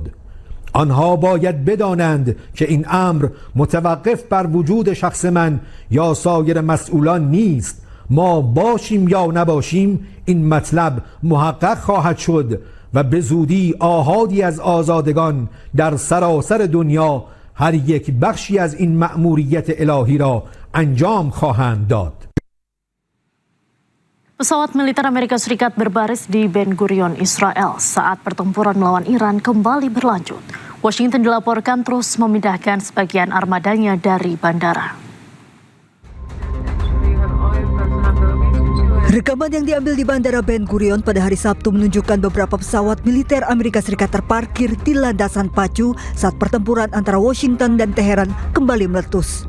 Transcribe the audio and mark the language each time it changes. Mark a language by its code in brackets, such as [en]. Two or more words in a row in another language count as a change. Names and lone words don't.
[fa] آنها باید بدانند که این امر متوقف بر وجود شخص من یا سایر مسئولان نیست. ما باشیم یا نباشیم این مطلب محقق خواهد شد و به زودی آحادی از آزادگان در سراسر دنیا هر یک بخشی از این مأموریت الهی را انجام خواهند داد. [id] Pesawat militer Amerika Serikat berbaris di Ben Gurion, Israel saat pertempuran melawan Iran kembali berlanjut. Washington dilaporkan terus memindahkan sebagian armadanya dari bandara. Rekaman yang diambil di Bandara Ben Gurion pada hari Sabtu menunjukkan beberapa pesawat militer Amerika Serikat terparkir di landasan pacu saat pertempuran antara Washington dan Teheran kembali meletus.